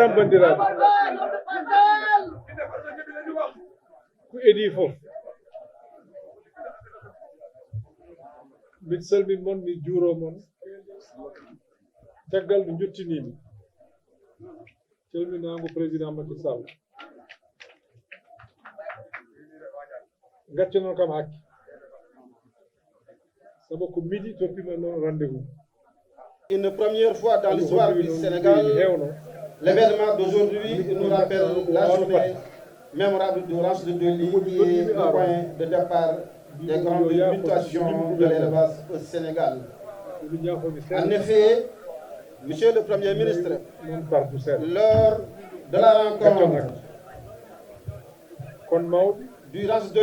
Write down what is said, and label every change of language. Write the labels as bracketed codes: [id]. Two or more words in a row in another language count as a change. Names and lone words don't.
[ff] bandiraɓe ko edi fof min salmin mon mi juuro mon caggal no juttinimi calminago président Macky Sall gaccanon kam hakke sabu ko midi toppima noon rendez-vous. [fr] Une première fois dans l'histoire du Sénégal, l'événement d'aujourd'hui nous rappelle la journée mémorable du ranch de Doli qui est le point de départ des grandes mutations de l'élevage au Sénégal. En effet, Monsieur le Premier ministre, lors de la rencontre du ranch de